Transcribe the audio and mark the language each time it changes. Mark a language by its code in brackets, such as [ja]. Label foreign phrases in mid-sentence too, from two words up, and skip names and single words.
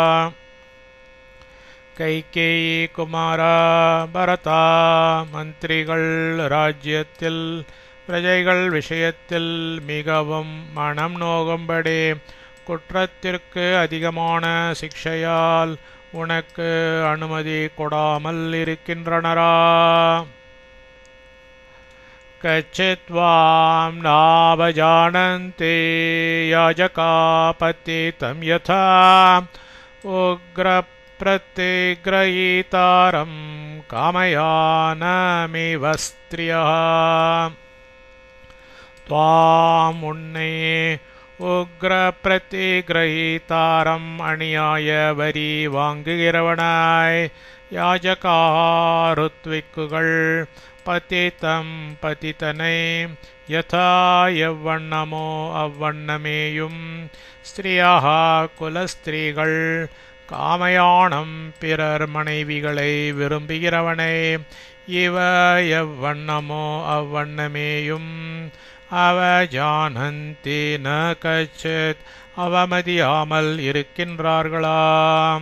[ta] கைகேயி குமாரா பரதா மந்திரிகள் ராஜ்யத்தில் பிரஜைகள் விஷயத்தில் மிகவும் மனம் நோகும்படி குற்றத்திற்கு அதிகமான சிக்ஷையால் உனக்கு அனுமதி கொடாமல் இருக்கின்றனரா. [sa] कच्चित्त्वां नावजानन्ति याजकापतितं यथा उग्रप्रतिग्रहीतारं कामयानमिव स्त्रियः त्वाम् उन्ने [ta] உக்ரபிரதிகிரஹீதாரம் அணியாய வரி வாங்குகிறவனாய் யாஜகாருத்விக்குகள் பதிதம் பதிதனை யதா எவ்வண்ணமோ அவ்வண்ணமேயும் ஸ்திரியாக குலஸ்திரீகள் காமயானம் பிறர் மனைவிகளை விரும்புகிறவனை இவ எவ்வண்ணமோ அவ்வண்ணமேயும் [sa] अवजानन्ति न कच्चित् [ta] அவமதியாமல் இருக்கின்றார்களாம்.